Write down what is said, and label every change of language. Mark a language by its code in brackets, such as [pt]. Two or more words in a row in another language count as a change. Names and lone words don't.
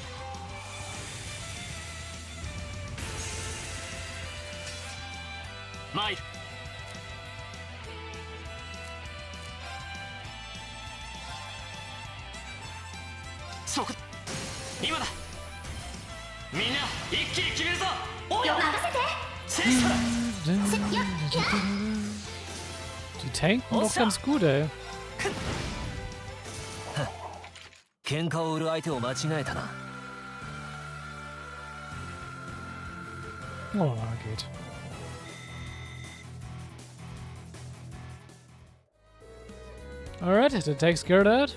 [ja] 参る。そこ、今だ。みんな一気に決めるぞ。およ、任せて。戦車だ。 [de] Die tanken doch ganz gut, ey. [ja] 喧嘩を売る相手を間違えたな。 [de] Oh, geht. [en] Alright, that takes care of that.